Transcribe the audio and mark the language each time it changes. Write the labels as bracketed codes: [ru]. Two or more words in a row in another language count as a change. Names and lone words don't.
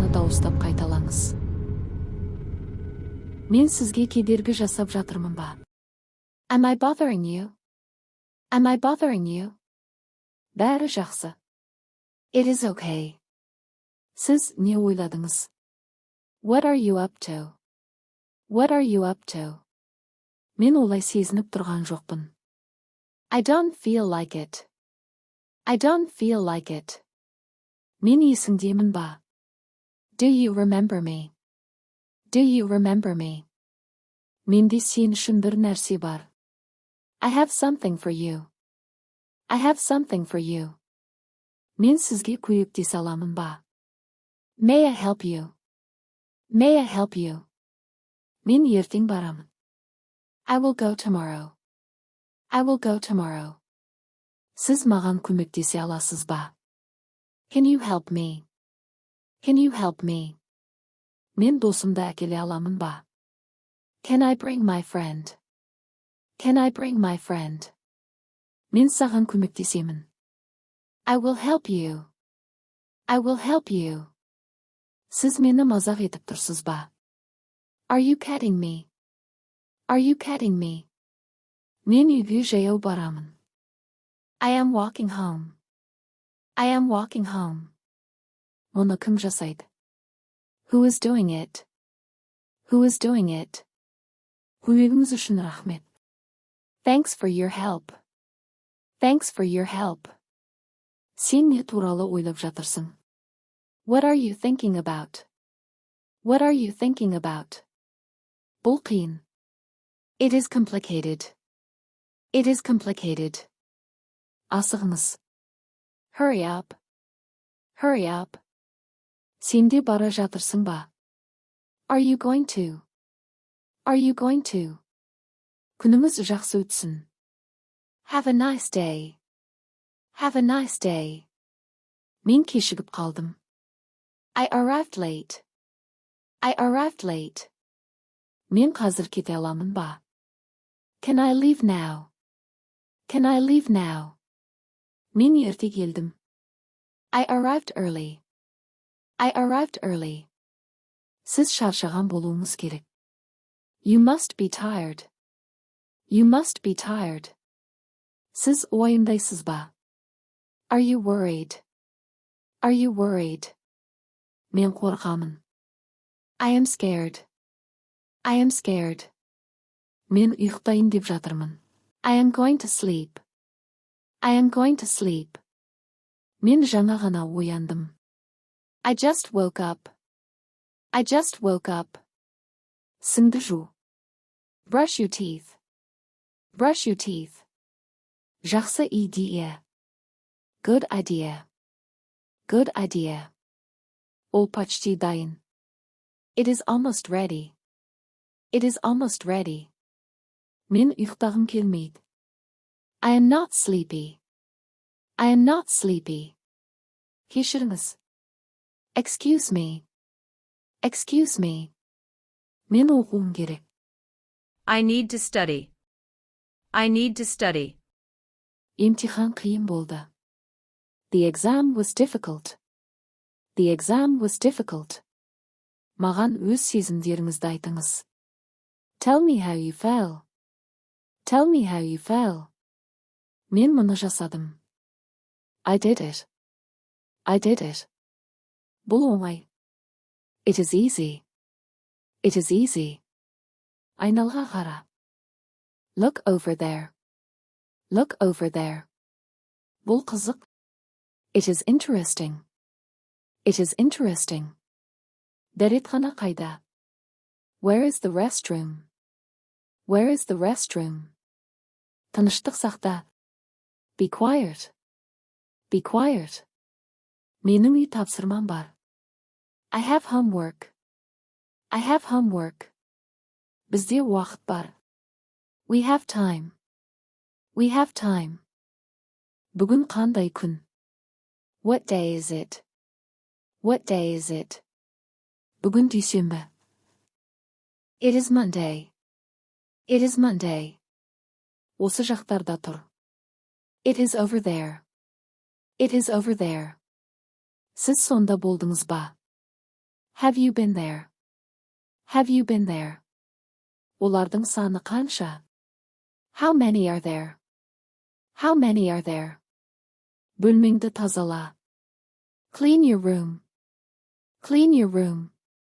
[kk] дауыстап қайталаңыз. Мен сізге кедергі жасап жатырмын ба? [en] Am I bothering you? Am I bothering you? [kk] Бәрі жақсы. [en] It is okay. [kk] Сіз не ойладыңыз? [en] What are you up to? What are you up to? [kk] Мен олай сезініп тұрған жоқпын. [en] I don't feel like it. I don't feel like it. [kk] Мен есіңдемін ба? [en] Do you remember me? Do you remember me? [kk] Менде сен үшін бір нәрсе бар. [en] I have something for you. I have something for you. [kk] Мен сізге көмектесе аламын ба? [en] May I help you? May I help you? [kk] Мен ертең барамын. [en] I will go tomorrow. I will go tomorrow. [kk] Сіз маған көмектесе аласыз ба? [en] Can you help me? Can you help me? [kk] Мен досымды әкеле аламын ба? [en] Can I bring my friend? Can I bring my friend? [kk] Мен саған көмектесемін. [en] I will help you. I will help you. [kk] Сіз мені мазақ етіп тұрсыз ба? [en] Are you kidding me? Are you kidding me? [kk] Мен үйге жаяу барамын. [en] I am walking home. I am walking home. [kk] Оны кім жасайды? [en] Who is doing it? Who is doing it? [kk] Көмегіңіз үшін рахмет. [en] Thanks for your help. Thanks for your help. [kk] Сен не туралы ойлап жатырсың? [en] What are you thinking about? What are you thinking about? [kk] Бұл қиын. [en] It is complicated. It is complicated. Асығыңыз. Hurry up. Hurry up. [kk] Сен де бара жатырсың ба? [en] Are you going to? Are you going to? [kk] Күніңіз жақсы өтсін. [en] Have a nice day. Have a nice day. [kk] Мен кешігіп қалдым. [en] I arrived late. I arrived late. [kk] Мен қазір кете аламын ба? [en] Can I leave now? Can I leave now? [kk] Мен ерте келдім. [en] I arrived early. I arrived early. [kk] Сіз шаршаған болуыңыз керек. [en] You must be tired. You must be tired. [kk] Сіз уайымдайсыз ба? [en] Are you worried? Are you worried? [kk] Мен қорқамын. [en] I am scared. I am scared. [kk] Мен ұйықтайын деп жатырмын. [en] I am going to sleep. I am going to sleep. [kk] Мен жаңа ғана ояндым. [en] I just woke up. I just woke up. [kk] Сіңді жу. [en] Brush your teeth. Brush your teeth. [kk] Жақсы идея. [en] Good idea. Good idea. [kk] Ол почти дайын. [en] It is almost ready. It is almost ready. [kk] Мен ұйықтағым келмейді. [en] I am not sleepy. I am not sleepy. Кешіріңіз. Excuse me. Excuse me. [kk] Мен оқуым керек. [en] I need to study. I need to study. [kk] Емтихан қиын болды. [en] The exam was difficult. The exam was difficult. [kk] Маған өз сезімдеріңізді айтыңыз. [en] Tell me how you feel. Tell me how you feel. [kk] Мен мұны жасадым. [en] I did it. I did it. [kk] Бұл оңай. [en] It is easy. It is easy. [kk] Айналға қара. [en] Look over there. Look over there. [kk] Бұл қызық. [en] It is interesting. It is interesting. [kk] Дәретхана қайда? [en] Where is the restroom? Where is the restroom? [kk] Тыныштық сақта. [en] Be quiet. Be quiet. [kk] Менің үй тапсырмам бар. [en] I have homework. I have homework. [kk] Бізде уақыт бар. [en] We have time. We have time. [kk] Бүгін қандай күн? [en] What day is it? What day is it? [kk] Бүгін дүйсенбі. [en] It is Monday. It is Monday. [kk] Осы жақтарда тұр. [en] It is over there. It is over there. [kk] Сіз сонда болдыңыз ба? [en] Have you been there? Have you been there? [kk] Олардың саны қанша? [en] How many are there? How many are there? [kk] Бөлмеңді тазала. [en] Clean your room. Clean your room.